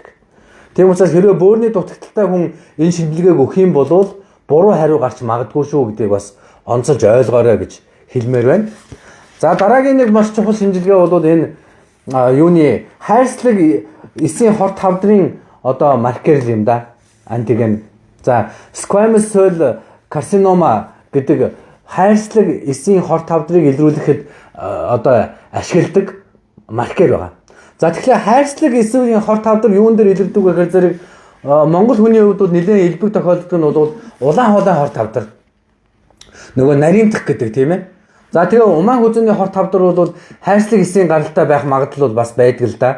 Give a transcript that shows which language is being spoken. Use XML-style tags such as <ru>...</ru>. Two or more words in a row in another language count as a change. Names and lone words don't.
<mn>Тийм учраас хэрвээ бөөрийн дутагдaltaй хүн энэ шинжилгээг өгөх юм бол буруу хариу гарч магадгүй шүү гэдгийг бас онцолж ойлгоорой гэж хэлмээр байна. За дараагийн нэг маш чухал шинжилгээ бол энэ юуны хайрцаг эсийн хорт хавдрын одоо маркер юм да. Антиген. За</mn> <en>squamous cell carcinoma</en> <mn>гэдэг хайрцаг эсийн хорт хавдрыг илрүүлэхэд одоо ашигладаг маркер байгаа. За тэгэхээр хайрцаг эсийн хорт хавдар юун дээр илэрдэг вэ гэхээр зэрэг Монгол хүний хувьд бол нэлээд элбэг тохиолддог нь бол улаан хоолой хорт хавдар. Нөгөө нарийнтах гэдэг тийм ээ. За тэгээ умаан хүзүүний хорт хавдар бол хайрцаг эсийн гаралтай байх магадлал бас байдаг л да.</mn>